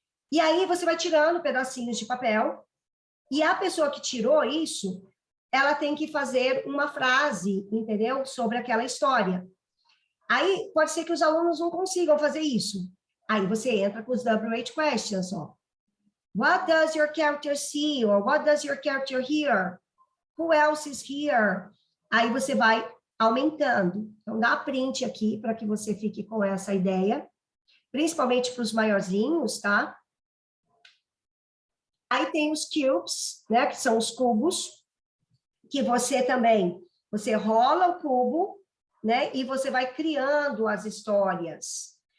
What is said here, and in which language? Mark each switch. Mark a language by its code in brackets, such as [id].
[pt] E aí você vai tirando pedacinhos de papel, e a pessoa que tirou isso, ela tem que fazer uma frase, entendeu? Sobre aquela história. Aí pode ser que os alunos não consigam fazer isso. Aí você entra com os WH questions, ó. [en] What does your character see? Or what does your character hear? Who else is here? [pt] Aí você vai aumentando. Então, dá print aqui para que você fique com essa ideia, principalmente para os maiorzinhos, tá? Aí tem os cubes, né, que são os cubos, que você rola o cubo, né, e você vai criando as histórias.